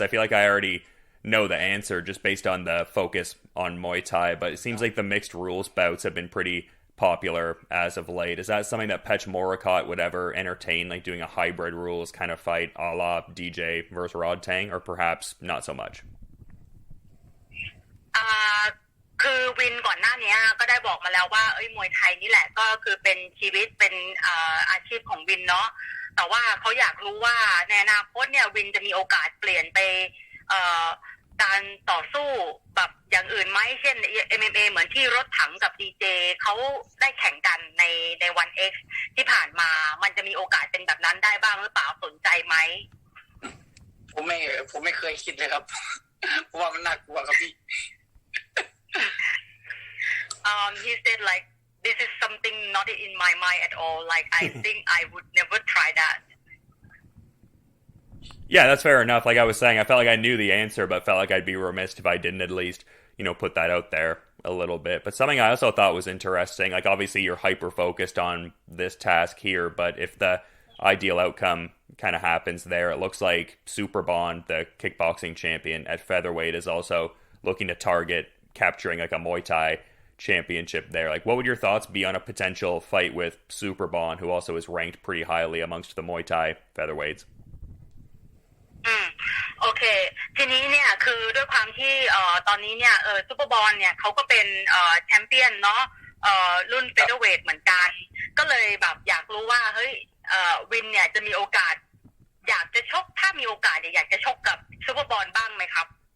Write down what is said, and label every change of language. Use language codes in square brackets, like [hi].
[en] I feel like I already know the answer just based on the focus on Muay Thai, but it seems like the mixed rules bouts have been pretty popular as of late. Is that something that Petchmorakot would ever entertain, like doing a hybrid rules kind of fight a la DJ versus Rodtang, or perhaps not so much? [th] คือวินก่อนหน้านี้ก็ได้บอกมาแล้วว่ามวยไทยนี่แหละก็คือเป็นชีวิตเป็นอาชีพของวินเนาะแต่ว่าเขาอยากรู้ว่าในอนาคตเนี่ยวินจะมีโอกาสเปลี่ยนไปการต่อสู้แบบอย่างอื่นไหมเช่น MMA เหมือนที่รถถังกับ DJ เขาได้แข่งกันในวัน X ที่ผ่านมามันจะมีโอกาสเป็นแบบนั้นได้บ้างหรือเปล่าสนใจไหม ผมไม่เคยคิดเลยครับเพราะว่ามันน่ากลัวครับพี่ [en] he said like this is something not in my mind at all like I think I would never try that Yeah, that's fair enough. Like I was saying, I felt like I knew the answer, but felt like I'd be remiss if I didn't at least, put that out there a little bit. But something I also thought was interesting, like obviously you're hyper-focused on this task here, but if the ideal outcome kind of happens there, it looks like Super Bond, the kickboxing champion at featherweight, is also looking to target capturing like a Muay Thai championship there. Like, what would your thoughts be on a potential fight with Super Bond, who also is ranked pretty highly amongst the Muay Thai featherweights? [th] โอเคทีนี้เนี่ยคือด้วยความที่ตอนนี้เนี่ยซุปเปอร์บอลเนี่ยเขาก็เป็นแชมเปี้ยนเนาะรุ่นเฟเธอร์เวทเหมือนกันก็เลยแบบอยากรู้ว่าเฮ้ยวินเนี่ยจะมีโอกาสอยากจะชกถ้ามีโอกาสเนี่ยอยากจะชกกับซุปเปอร์บอลบ้างไหมครับ